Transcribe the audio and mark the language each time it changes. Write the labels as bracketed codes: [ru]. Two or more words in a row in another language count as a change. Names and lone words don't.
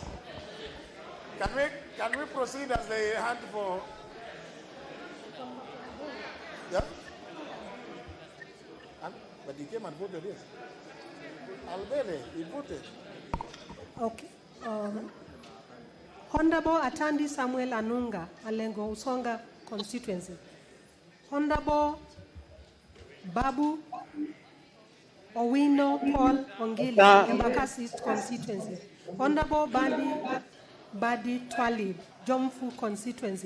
[en] Can we proceed as they hunt for? Yeah? But he came and voted yes. Albele, he voted. Okay. Honorable Atandi Samuel Anunga, Alengo Usonga constituency. Honorable Babu Owino Paul Ongili, Embakasi East constituency. Honorable Badi Twalib, Jomfu constituency.